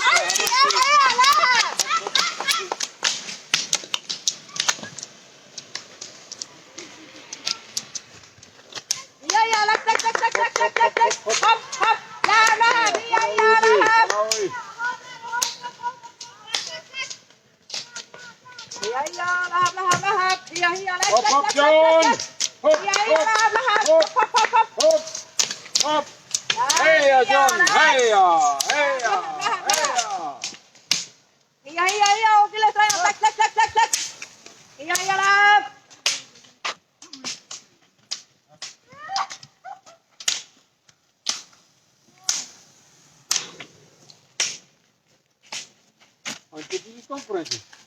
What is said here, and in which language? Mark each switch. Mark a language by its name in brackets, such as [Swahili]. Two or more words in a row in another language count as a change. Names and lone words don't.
[Estonian] Anti, läheb. Ja, läks. Hop, hop. Läheb. Ja, läheb. Läheb. Ja, läks. Hop, hop, John! Hop, Läheb. hop! Heia, John! Heia! Ja, külles ainult läks. Ja, läheb. Anti pidis konkurentsi.